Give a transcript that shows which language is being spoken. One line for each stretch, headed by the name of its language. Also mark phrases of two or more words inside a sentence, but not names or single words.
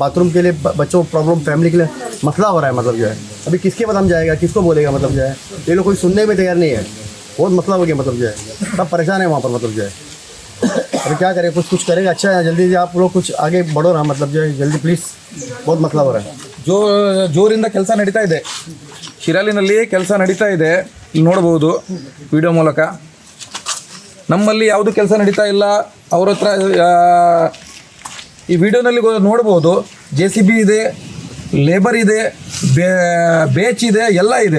Hindi: बाथरूम के लिए बच्चों को प्रॉब्लम, फैमिली के लिए मसला हो रहा है। मतलब जो है अभी किसके बदम जाएगा, किसको बोलेगा। मतलब जो है ये लोग कोई सुनने में तैयार नहीं है, बहुत मसला हो गया। मतलब जो है सब परेशान है वहाँ पर। मतलब जो है अभी क्या करें, कुछ करेगा अच्छा है। जल्दी से आप लोग कुछ आगे बढ़ो ना। मतलब जो है जल्दी प्लीज़, बहुत मसला हो रहा है।
Kannada: ಜೋರಿಂದ ಕೆಲಸ ನಡೀತಾ ಇದೆ, ಶಿರಾಲಿನಲ್ಲಿ ಕೆಲಸ ನಡೀತಾ ಇದೆ. ಇಲ್ಲಿ ನೋಡ್ಬೋದು ವಿಡಿಯೋ ಮೂಲಕ. ನಮ್ಮಲ್ಲಿ ಯಾವುದು ಕೆಲಸ ನಡೀತಾ ಇಲ್ಲ. ಅವ್ರ ಹತ್ರ ಈ ವಿಡಿಯೋನಲ್ಲಿ ನೋಡ್ಬೋದು JCB ಇದೆ, ಲೇಬರ್ ಇದೆ, ಬೇಚ್ ಇದೆ, ಎಲ್ಲ ಇದೆ.